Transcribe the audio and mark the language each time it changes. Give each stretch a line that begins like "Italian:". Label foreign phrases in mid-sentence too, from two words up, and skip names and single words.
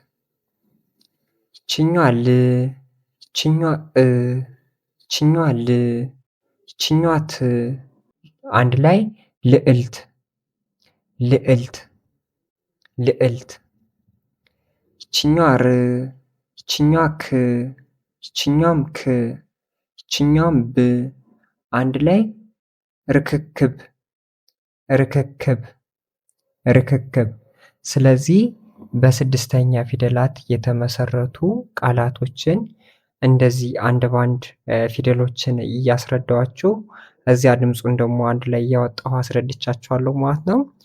Amharic: ይችኛዋ ል ይችኛዋ ይችኛዋ ል ይችኛዋ ት አንድ ላይ ልዕልት ልዕልት ልዕልት። ይችኛዋ ር ይችኛዋ ክ ይችኛዋም ክ ይችኛዋም ብ አንድ ላይ ርክክብ ርክክብ ርክክብ። ስለዚህ በስድስተኛ ፊደላት የተመሰረቱ ቃላቶችን እንደዚህ አንድ ባንድ ፊደሎችን እያስረዳኋችሁ እዚያ ድምፁን ደግሞ አንድ ላይ እያወጣሁ አስረድቻችኋለሁ ማለት ነው።